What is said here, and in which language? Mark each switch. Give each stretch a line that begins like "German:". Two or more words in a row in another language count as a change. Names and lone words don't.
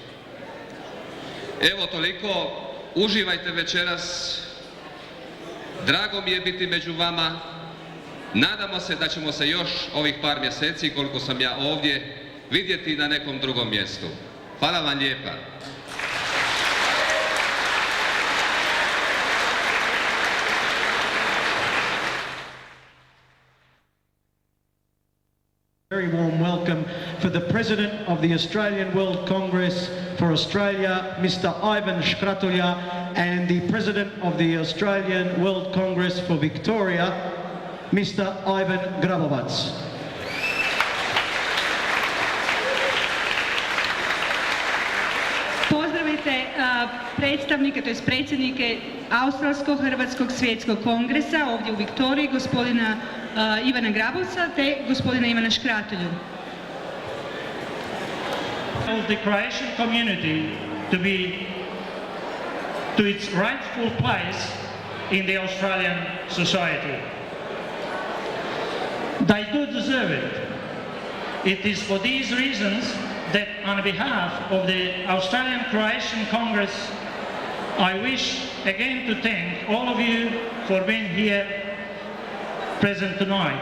Croatian: Evo toliko, uživajte večeras, drago mi je biti među vama, nadamo se da ćemo se još ovih par mjeseci, koliko sam ja ovdje, vidjeti na nekom drugom mjestu. Hvala vam lijepa.
English: Very warm welcome for the President of the Australian World Congress for Australia, Mr. Ivan Shkratulja, and the President of the Australian World Congress for Victoria, Mr. Ivan Grabovac.
Croatian: Pozdravite predstavnike, to predsjednike Australsko-Hrvatskog svjetskog kongresa ovdje u Viktoriji, gospodina Ivana Grabovca te gospodina Ivana Škratulju.
English: The Croatian community to be to its rightful place in the Australian society. They do deserve it. It is for these reasons that on behalf of the Australian Croatian Congress, I wish again to thank all of you for being here present tonight.